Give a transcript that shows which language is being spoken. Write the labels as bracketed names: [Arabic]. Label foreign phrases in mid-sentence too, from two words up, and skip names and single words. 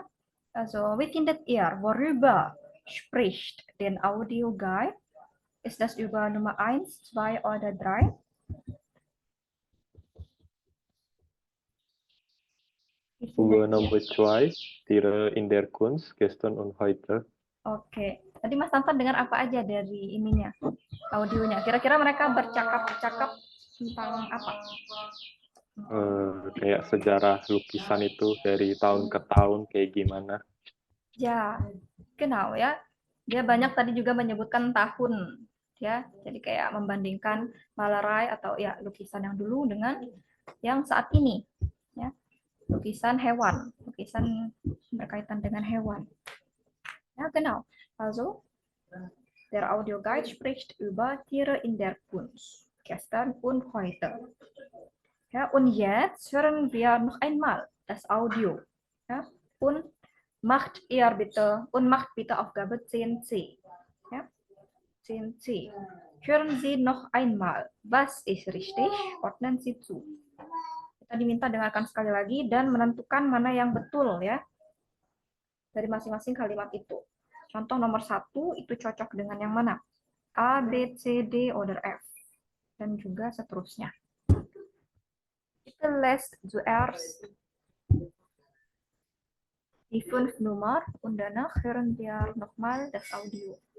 [German] Also, wie findet ihr, worüber spricht den Audioguide? Ist das über Nummer 1, 2 oder 3? Wie Über findet ihr? Nummer 2, Tiere in der Kunst, gestern und heute. [Indonesian] Oke, tadi Mas Tantan dengar apa aja dari ininya, audionya? Kira-kira mereka bercakap-cakap tentang apa? Kayak sejarah lukisan itu dari tahun ke tahun kayak gimana. Ya, genau ya. Dia banyak tadi juga menyebutkan tahun, ya. Jadi kayak membandingkan Malarai atau ya lukisan yang dulu dengan yang saat ini, ya. Lukisan hewan, lukisan berkaitan dengan hewan. [German] Ja, genau. Also, der Audioguide spricht über Tiere in der Kunst, gestern und heute. Ja, und jetzt hören wir noch einmal das Audio. Ja, und macht bitte Aufgabe 10c. Ja, 10c. Hören Sie noch einmal, was ist richtig? Ordnen Sie zu. [Indonesian] Kita diminta dengarkan sekali lagi dan menentukan mana yang betul ya dari masing-masing kalimat itu. Contoh nomor 1 itu cocok dengan yang mana? A, B, C, D, oder F. Dan juga seterusnya. [German] Kita lässt zuerst die 5 Nummer und danach hören wir nochmal das Audio.